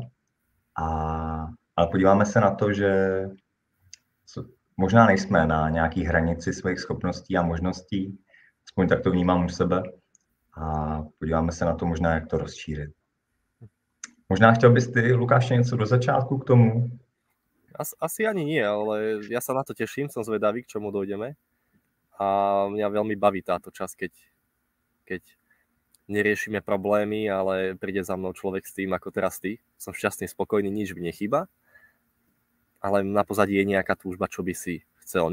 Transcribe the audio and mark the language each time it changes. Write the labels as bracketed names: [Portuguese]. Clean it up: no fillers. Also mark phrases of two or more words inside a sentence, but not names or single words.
[Czech] Ale podíváme se na to, že možná nejsme na nějaký hranici svých schopností a možností, aspoň tak to vnímám u sebe, a podíváme se na to možná, jak to rozšířit. Možná chtěl bys ty, Lukáš, něco do začátku k tomu? [Slovak] Asi ani nie, ale ja sa na to teším, som zvedavý, k čomu dojdeme. A mňa veľmi baví táto časť, keď neriešime problémy, ale príde za mnou človek s tým, ako teraz ty. Som šťastný, spokojný, nič mi nechýba. Ale na pozadí je nejaká túžba, čo by si chcel.